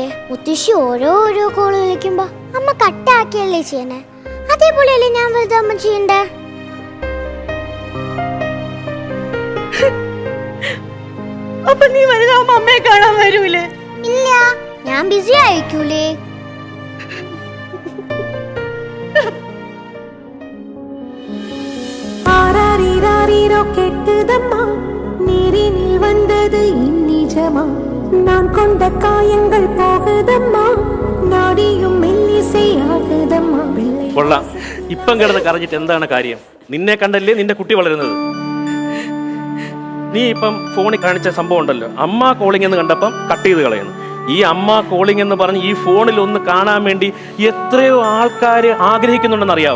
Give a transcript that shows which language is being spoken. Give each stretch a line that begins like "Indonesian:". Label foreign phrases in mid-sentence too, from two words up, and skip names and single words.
Malayalam: മുത്തശ്ശി ഓരോ കോള് വിളിക്കുമ്പോ അമ്മ കട്ടാക്കിയല്ലേ ചെയ്യണേ? അതേപോലെയല്ലേ ഞാൻ വലുതാവുമ്പോ ചെയ്യണ്ടേ? അപ്പൊ നീ വലുതാവുമ്പോ അമ്മയെ കാണാൻ വരൂലേ? ഇല്ല, ഞാൻ ബിസി ആയിരിക്കൂലേ?
Tamil: கெட்டுதம்மா நீரினில் வந்தது இந்நிஜமா நான் கொண்ட காயங்கள் போகுதம்மா நாடியும் மெல்லிசையாகுதம்மா.
Malayalam: കൊള്ളാം. ഇപ്പം കിടന്ന് കരഞ്ഞിട്ട് എന്താണ് കാര്യം? നിന്നെ കണ്ടല്ലേ നിന്റെ കുട്ടി വളരുന്നത്. നീ ഇപ്പം ഫോണിൽ കാണിച്ച സംഭവം ഉണ്ടല്ലോ, അമ്മ കോളിംഗ് എന്ന് കണ്ടപ്പം കട്ട് ചെയ്ത് കളയുന്നു. ഈ അമ്മ കോളിംഗ് എന്ന് പറഞ്ഞ് ഈ ഫോണിൽ ഒന്ന് കാണാൻ വേണ്ടി എത്രയോ ആൾക്കാർ ആഗ്രഹിക്കുന്നുണ്ടെന്ന് അറിയാവോ?